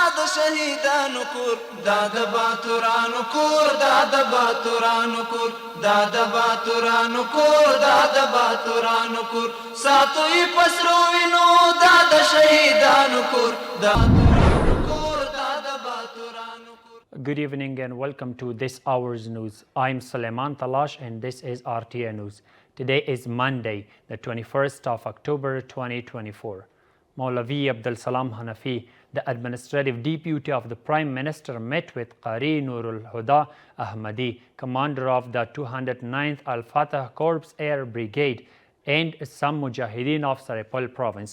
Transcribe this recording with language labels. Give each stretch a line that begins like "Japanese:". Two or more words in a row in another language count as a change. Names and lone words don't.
Pashto: شهیدانو کور دا د باتورانو کور دا د باتورانو کور دا د باتورانو کور دا د باتورانو کور ساتو یې پسرو وینو دا د شهیدانو کور دا
English: Good evening and welcome to this hour's news. I'm Suleiman Talash and this is RTA News. Today is Monday, the 21st of October 2024. Maulavi Abdul Salam Hanafi, the administrative deputy of the Prime Minister, met with Qari Nurul Huda Ahmadi, commander of the 209th Al-Fatah Corps Air Brigade, and some Mujahideen of Saripal province.